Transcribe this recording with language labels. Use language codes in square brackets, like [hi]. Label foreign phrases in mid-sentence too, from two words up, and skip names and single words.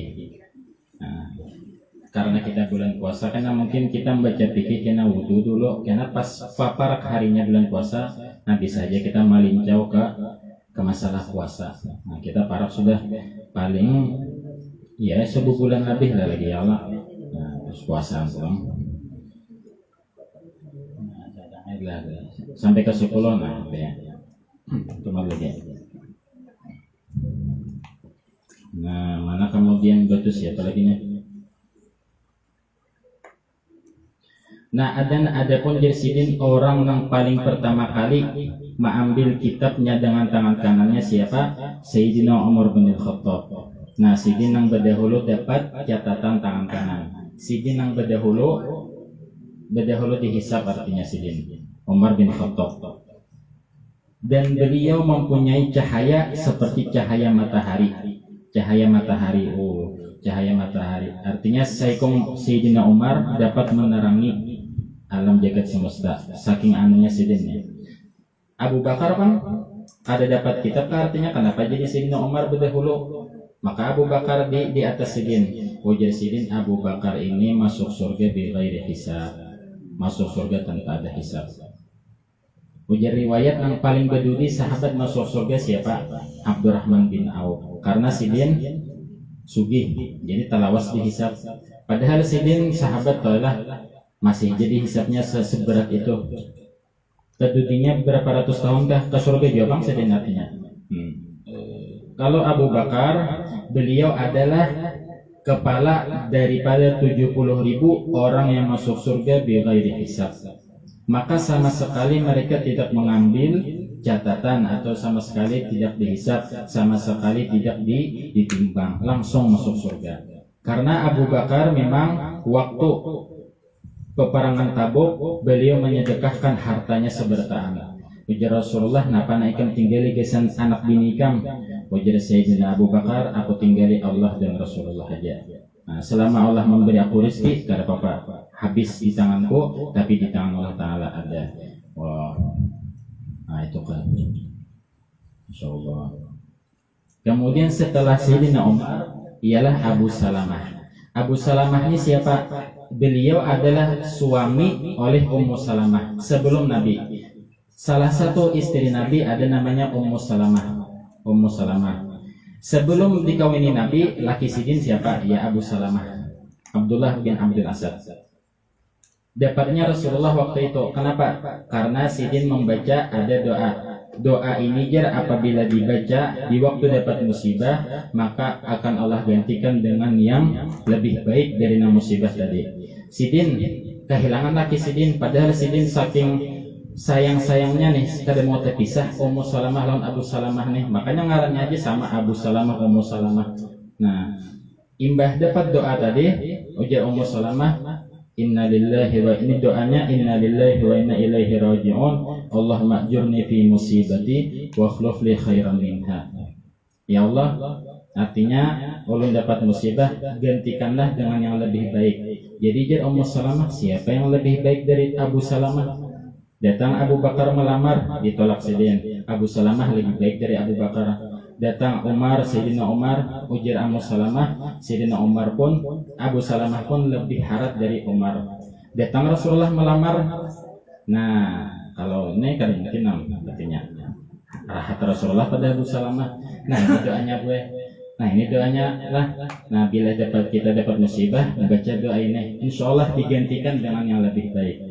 [id] Nah, karena kita bulan puasa, karena mungkin kita membaca fikih kena wudhu dulu, karena pas paparak harinya bulan puasa, nah bisa aja kita malincau ke masalah puasa. Nah kita parak sudah paling ya sebulan lebih lah lagi ya Allah. Nah terus puasa pulang. Sampai ke 10 nah ya. Cuma lagi. Nah, mana kemudian batu siapa lagi nya? Nah, ada pun Sidin orang yang paling pertama kali mengambil kitabnya dengan tangan kanannya siapa? Sayyidina Umar bin Khattab. Nah, Sidin yang berdahulu dapat catatan tangan kanan. Sidin yang berdahulu dihisab artinya Sidin Umar bin Khattab. Dan beliau mempunyai cahaya seperti cahaya matahari. Cahaya matahari. Artinya Sayyidina Umar dapat menerangi alam jagat semesta saking anunya Sidinnya. Abu Bakar kan ada dapat kitab, artinya kenapa jadi Sayyidina Umar berdahulu? Maka Abu Bakar di atas Sidin. Ujar Sidin, Abu Bakar ini masuk surga [ar] بغير حساب, [id] masuk surga tanpa ada hisab. Ujar riwayat yang paling berduri sahabat masuk surga siapa? Abdurrahman bin Auf. Karena Sidin sugih, jadi talawas dihisab. Padahal Sidin sahabat telah masih jadi hisabnya seberat itu. Kedudukannya berapa ratus tahun ke surga juga bang Sidin artinya. Kalau Abu Bakar, beliau adalah kepala daripada 70.000 orang yang masuk surga [ar] بغير حساب. [id] Maka sama sekali mereka tidak mengambil catatan atau sama sekali tidak dihisab, sama sekali tidak ditimbang, langsung masuk surga. Karena Abu Bakar memang waktu peperangan Tabuk beliau menyedekahkan hartanya sebertaan. [bjn] Ujar Rasulullah, napa naikam tinggali gesan anak bini kam? [id] Ujar Sayyidina Abu Bakar, aku tinggali Allah dan Rasulullah aja. Nah, selama Allah memberi aku rezeki, tidak apa-apa. Habis di tanganku, tapi di tangan Allah Ta'ala ada. Wah, nah itu kan. Insyaallah. Kemudian setelah Sayyidina Umar, ialah Abu Salamah. Abu Salamah ini siapa? Beliau adalah suami oleh Ummu Salamah sebelum Nabi. Salah satu istri Nabi ada namanya Ummu Salamah. Ummu Salamah. Sebelum dikawini Nabi, laki Sidin siapa? Ya Abu Salamah, Abdullah bin Abdul Asad. Dapatnya Rasulullah waktu itu. Kenapa? Karena Sidin membaca ada doa. Doa ini jar apabila dibaca di waktu dapat musibah, maka akan Allah gantikan dengan yang lebih baik dari musibah tadi. Sidin kehilangan laki Sidin, padahal Sidin saking sayang-sayangnya nih kada mau terpisah Ummu Salamah lawan Abu Salamah nih, makanya ngarannya aja sama Abu Salamah Ummu Salamah. Nah, imbah dapat doa tadi, ujar Ummu Salamah, [ar] إنا لله و [id] ini doanya [ar] إنا لله وإنا إليه راجعون اللهم أجرني في مصيبتي واخلف لي خيرا منها. يا الله, [id] artinya ulun dapat musibah, gantikanlah dengan yang lebih baik. Jadi jar Ummu Salamah, siapa yang lebih baik dari Abu Salamah? Datang Abu Bakar melamar, ditolak Sidin. Abu Salamah lebih baik dari Abu Bakar. Datang Umar, Sayyidina Umar, ujar Ummu Salamah, Sayyidina Umar pun, Abu Salamah pun lebih harat dari Umar. Datang Rasulullah melamar. Nah, kalau ini kan mungkin artinya rahat Rasulullah pada Abu Salamah. Nah, ini doanya gue. Nah, ini doanya lah. Nah, bila kita dapat musibah, baca doa ini, [ar] إن شاء الله [id] digantikan dengan yang lebih baik.